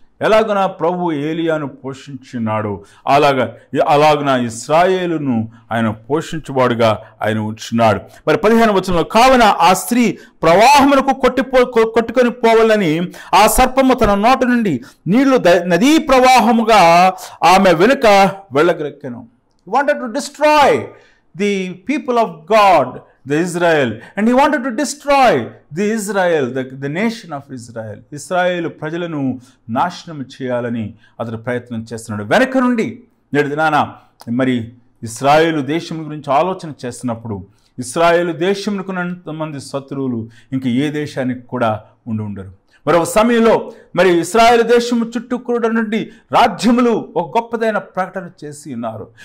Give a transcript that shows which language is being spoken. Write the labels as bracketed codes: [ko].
[te] ఎలాగన ప్రభు ఏలియాను పోషించినాడు అలాగన ఇశ్రాయేలును ఆయన పోషించువాడుగా ఆయన ఉంచున్నాడు. మరి 15వ వచనంలో, కావున ఆ స్త్రీ ప్రవాహమునకు కొట్టుకొని పోవాలని ఆ సర్పము తన నోటి నుండి నీళ్లు నదీ ప్రవాహముగా ఆమె వెనుక వెళ్ళగరెక్కెను. [en] He wanted to destroy the people of God, the Israel, and he wanted to destroy the Israel, the nation of Israel. [te] ఇశ్రాయేలు ప్రజలను నాశనం చేయాలని అతడు ప్రయత్నం చేస్తున్నాడు. వెనక నుండి నేడు దినాన మరి ఇశ్రాయేలు దేశం గురించి ఆలోచన చేస్తున్నప్పుడు ఇశ్రాయేలు దేశంకున్నంత మంది శత్రువులు ఇంక ఏ దేశానికి కూడా ఉండరు. మరొక సమయంలో మరి ఇశ్రాయేలు దేశము చుట్టూ నుండి రాజ్యములు ఒక గొప్పదైన ప్రకటన చేసి ఉన్నారు.